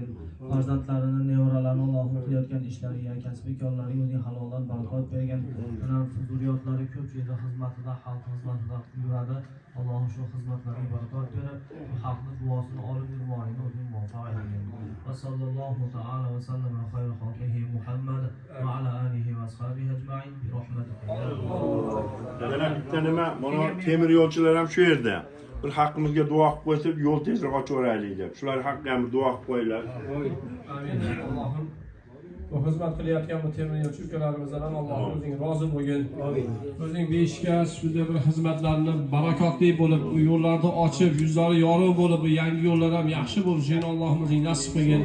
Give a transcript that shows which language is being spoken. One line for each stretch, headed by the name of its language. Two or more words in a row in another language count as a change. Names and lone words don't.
Uzbek: Farzandlarini, nevaralarini Allohim qilayotgan ishlariga, kasbikorlariga o'zing haloldan barakot bergin. Mana zurriyotlari ko'p yerda xizmatida, xalq xizmatida yuradi. Allohim shu xizmatlariga barakot berib, xalqning duosini olib yurmoqligini o'zing muvaffaq aylagin.
Arabic: وصلى الله تعالى وسلم على خير خلقه محمد وعلى آله وأصحابه أجمعين برحمتك.
Uzbek: Yana bitta nima, mana temir yo'lchilar ham shu yerda. Bir haqqimizga duo qilib qo'ysak, yo'l tezroq ochaveraylik deb. Shular haqqiga ham duo qilib qo'yinglar. Amin. Allohim bu xizmat qilayotgan bu temir yo'lchi ukalarimizdan ham Allohim o'zing rozi bo'lgin. O'zing beshikast shunday bir xizmatlarni barakotli bo'lib, bu yo'llarni ochib, yuzlari yorug' bo'lib, bu yangi yo'llar ham yaxshi bo'lishini Allohim o'zing nasib qilgin.